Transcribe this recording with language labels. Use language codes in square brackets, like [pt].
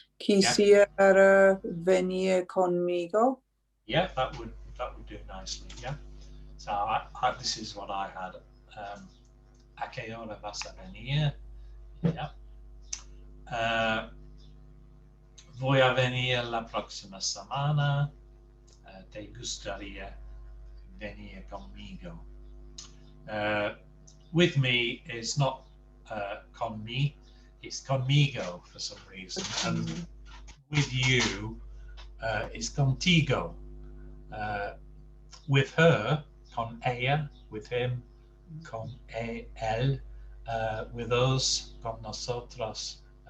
[es] Quisiera venir conmigo. [en] Yeah, that would do nicely. Yeah. So this is what I had. [es] ¿A qué hora vas a venir? [en] Yeah. [es] Voy a venir la próxima semana. ¿Te gustaría venir conmigo? [en] With me is not con me, it's conmigo for some reason. And with you, it's contigo. With her, [es] con ella, [en] with him, [es] con él, [en] with us, [es] con nosotros.